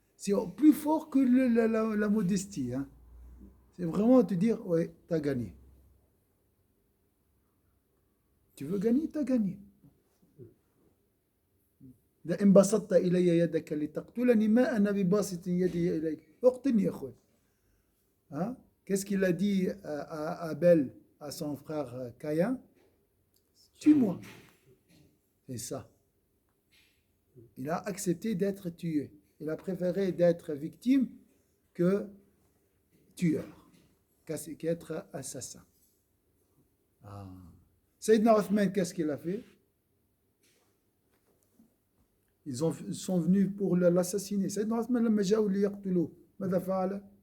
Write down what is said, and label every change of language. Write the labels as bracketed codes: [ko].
[fr] C'est plus fort que la modestie. Hein. C'est vraiment te dire, ouais, t'as gagné. Tu veux gagner, t'as gagné. [ar] لئن بسطت إلي يدك لتقتلني ما أنا بباسط يدي إليك اقتلني يا أخوي. [fr] Hein? Qu'est-ce qu'il a dit à Abel, à son frère Caïn? Tue-moi. C'est ça. Il a accepté d'être tué. Il a préféré d'être victime que tueur, qu'être assassin. Ah. Sayyidina Othman, qu'est-ce qu'il a fait? Ils sont venus pour l'assassiner. [ar] Sayyidina Othman, لما جاءوا ليقتلوه ماذا فعل؟